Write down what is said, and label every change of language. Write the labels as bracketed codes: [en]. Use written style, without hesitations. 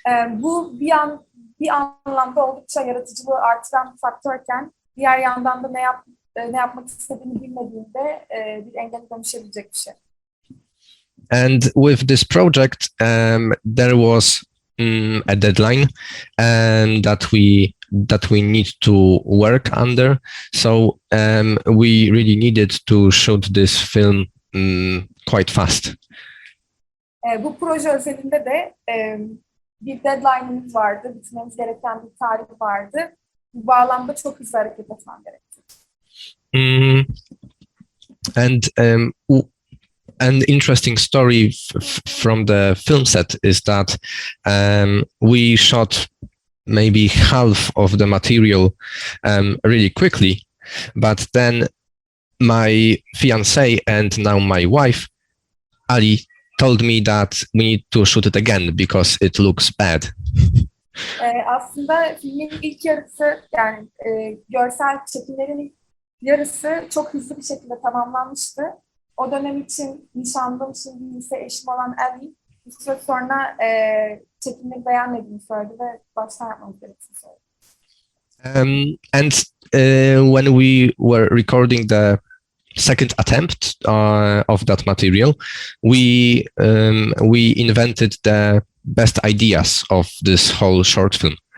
[tr] Bu bir anlamda oldukça yaratıcılığı artıran bir faktörken diğer yandan da ne yapmak istediğini bilmediğinde bir engele dönüşebilecek bir şey. [en] And with this project, there was a deadline and that we need to work under. So we really needed to shoot this film quite fast. [tr] Bu proje özelinde de bir deadline'ımız vardı, bitirmemiz gereken bir tarih vardı. Bu bağlamda çok hızlı hareket etmem gerekti. [en] And an interesting story from the film set is that we shot maybe half of the material really quickly, but then my fiancée and now my wife, Ali, told me that we need to shoot it again because it looks bad. [tr] Aslında filmin ilk yarısı, yani görsel çekimlerin yarısı çok hızlı bir şekilde tamamlanmıştı. O dönem için nişanlım, şimdi ise eşim olan Ali, bir süre sonra çekimleri beğenmediğini söyledi ve baştan yapmamız gerektiğini söyledi. [en] And when we were recording the second attempt of that material, we invented the best ideas of this whole short film.